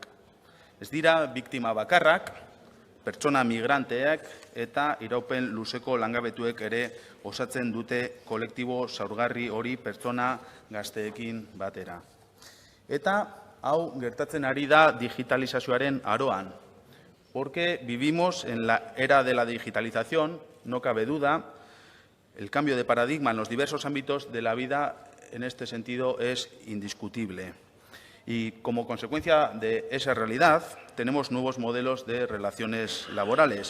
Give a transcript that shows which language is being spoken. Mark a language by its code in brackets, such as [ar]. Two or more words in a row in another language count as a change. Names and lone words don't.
[eu] Ez dira biktima bakarrak, pertsona migranteak eta iraupen luzeko langabetuek ere osatzen dute kolektibo zaurgarri hori pertsona gazteekin batera. Eta hau gertatzen ari da digitalizazioaren aroan. [es] Porque vivimos en la era de la digitalización, no cabe duda, el cambio de paradigma en los diversos ámbitos de la vida en este sentido es indiscutible. Y como consecuencia de esa realidad, tenemos nuevos modelos de relaciones laborales.